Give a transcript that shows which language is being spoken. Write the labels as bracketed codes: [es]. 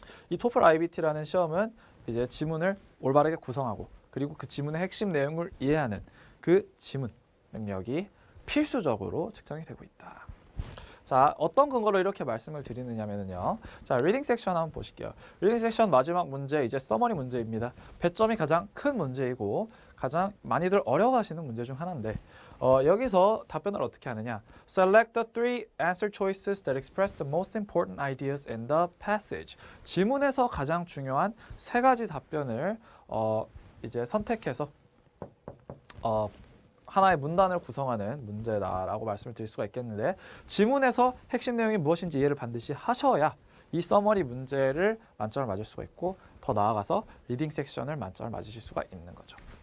[ko] 이 토플 IBT라는 시험은 이제 지문을 올바르게 구성하고 그리고 그 지문의 핵심 내용을 이해하는 그 지문 능력이 필수적으로 측정이 되고 있다. 자, 어떤 근거로 이렇게 말씀을 드리느냐면요. 자, 리딩 섹션 한번 보실게요. 리딩 섹션 마지막 문제 이제 서머리 문제입니다. 배점이 가장 큰 문제이고 가장 많이들 어려워하시는 문제 중 하나인데 여기서 답변을 어떻게 하느냐. [en] Select the three answer choices that express the most important ideas in the passage. [ko] 지문에서 가장 중요한 세 가지 답변을 이제 선택해서 하나의 문단을 구성하는 문제다라고 말씀을 드릴 수가 있겠는데 지문에서 핵심 내용이 무엇인지 이해를 반드시 하셔야 이 서머리 문제를 만점을 맞을 수가 있고 더 나아가서 리딩 섹션을 만점을 맞으실 수가 있는 거죠.